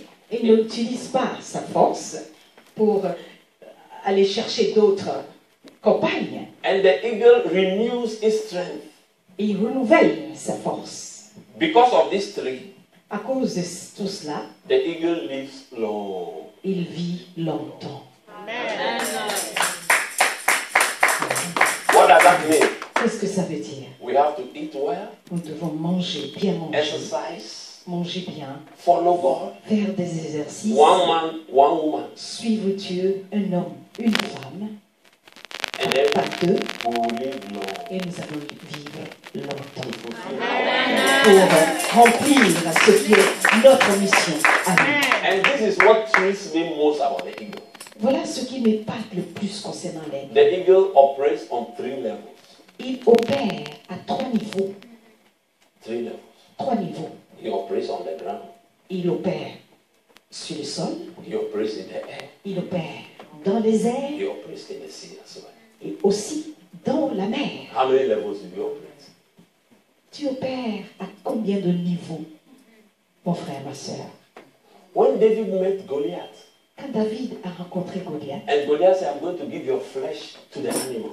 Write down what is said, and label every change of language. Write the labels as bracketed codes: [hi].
[fr] Et il n'utilise pas sa force pour aller chercher d'autres compagnes. [en] And the eagle renews his strength. [fr] Et il renouvelle sa force. [en] Because of these 3, [fr] À cause de tout cela, [en] the eagle lives long. [fr] il vit longtemps. [en] What does that mean? [fr] Qu'est-ce que ça veut dire? [en] We have to eat well, [fr] Nous devons manger, bien manger, [en] exercise, [fr] manger bien, [en] follow God. [fr] faire des exercices, [en] 1 man, 1 woman. [fr] suivre Dieu, un homme, une femme, [en] And then [fr] pas deux, [en] we will live long. [fr] et nous allons vivre longtemps pour remplir ce qui est notre mission. Amen. [en] And this is what thrills me most about the eagle. [fr] Voilà ce qui m'épate le plus concernant l'aigle. [en] The eagle operates on 3 levels. [fr] Il opère à 3 niveaux. [en] 3 levels. [fr] 3 niveaux. [en] He operates on the ground. [fr] Il opère sur le sol, [en] He operates in the air. [fr] il opère dans les airs [en] He operates in the sea as well. [fr] et aussi dans la mer. [en] How many levels do you operate? [fr] Tu opères à combien de niveaux, mon frère, ma soeur? [en] When David met Goliath, [fr] Quand David a rencontré Goliath, [en] and Goliath said, I'm going to give your flesh to the animal.